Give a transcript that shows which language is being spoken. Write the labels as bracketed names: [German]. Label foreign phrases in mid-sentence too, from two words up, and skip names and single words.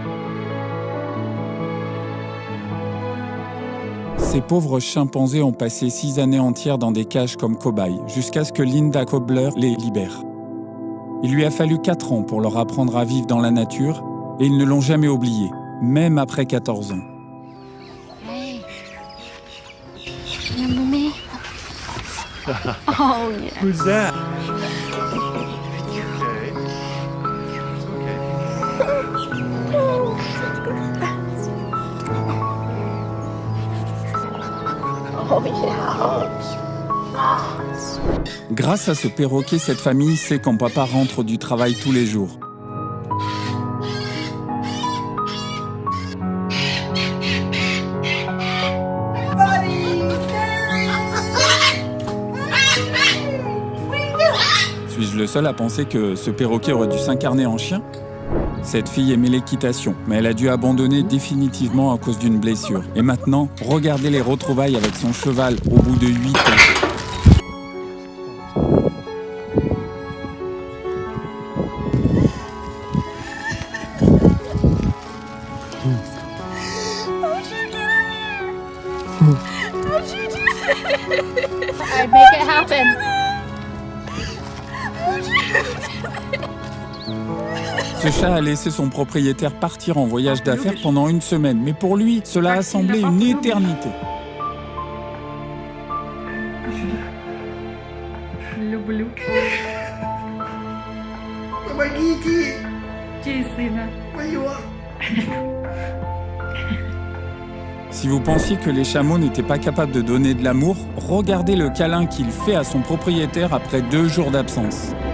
[French] Ces pauvres chimpanzés ont passé 6 années entières dans des cages comme cobayes, jusqu'à ce que Linda Kobler les libère. Il lui a fallu 4 ans pour leur apprendre à vivre dans la nature, et ils ne l'ont jamais oublié, même après 14 ans. [English] Hey. Remember me? Oh, yeah. Who's that? Oh, yeah. [French] Grâce à ce perroquet, cette famille sait quand papa rentre du travail tous les jours. Suis-je le seul à penser que ce perroquet aurait dû s'incarner en chien ? Cette fille aimait l'équitation, mais elle a dû abandonner définitivement à cause d'une blessure. Et maintenant, regardez les retrouvailles avec son cheval au bout de 8 ans. [English] How'd you do that? I'd make it happen. How'd you do that? [French] Ce chat a laissé son propriétaire partir en voyage d'affaires pendant 1 semaine, mais pour lui, cela a semblé une éternité. [Russian] Люблю. Помогите! Чей сына? Моего! [French] Si vous pensiez que les chameaux n'étaient pas capables de donner de l'amour, regardez le câlin qu'il fait à son propriétaire après 2 jours d'absence.